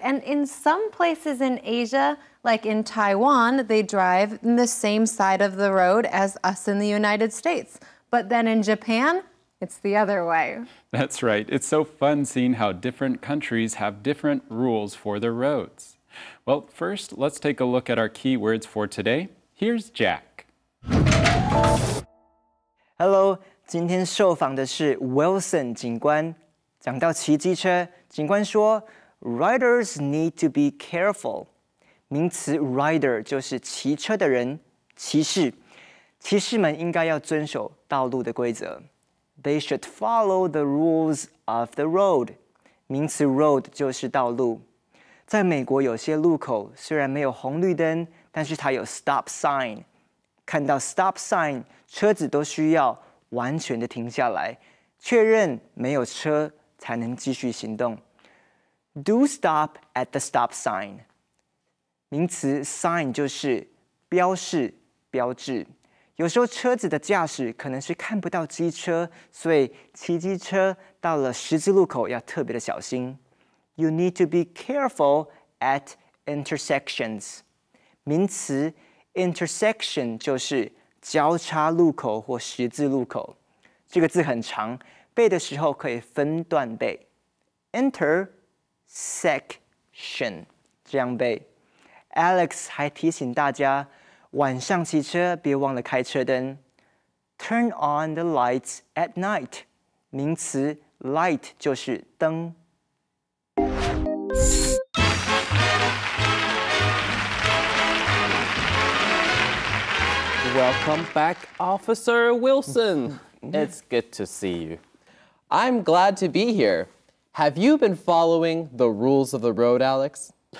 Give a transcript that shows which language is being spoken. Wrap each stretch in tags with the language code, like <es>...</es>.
<en>And in some places in Asia, like in Taiwan, they drive in the same side of the road as us in the United States. But then in Japan, it's the other way. That's right. It's so fun seeing how different countries have different rules for their roads. Well, first, let's take a look at our key words for today. Here's Jack.</en> <zh>Hello， 今天受访的是 Wilson 警官。讲到骑机车，警官说</zh> <en>Riders need to be careful。</en> <zh>名词 rider 就是骑车的人，骑士。骑士们应该要遵守道路的规则。</zh> <en>They should follow the rules of the road。</en> <zh>名词 road 就是道路。在美国有些路口虽然没有红绿灯，但是它有 stop sign。看到 stop sign， 车子都需要完全的停下来，确认没有车才能继续行动。</zh> <en>Do stop at the stop sign。</en> <zh>名词 sign 就是标示、标志。有时候车子的驾驶可能是看不到机车，所以骑机车到了十字路口要特别的小心。</zh> <en>You need to be careful at intersections。</en> <zh>名词 intersection 就是交叉路口或十字路口。这个字很长，背的时候可以分段背。Intersection 这样背。 Alex 还提醒大家，晚上骑车别忘了开车灯。</zh> <en>Turn on the lights at night。</en> <zh>名词 light 就是灯。</zh> <en>Welcome back, Officer Wilson. It's good to see you. I'm glad to be here. Have you been following the rules of the road, Alex?</en>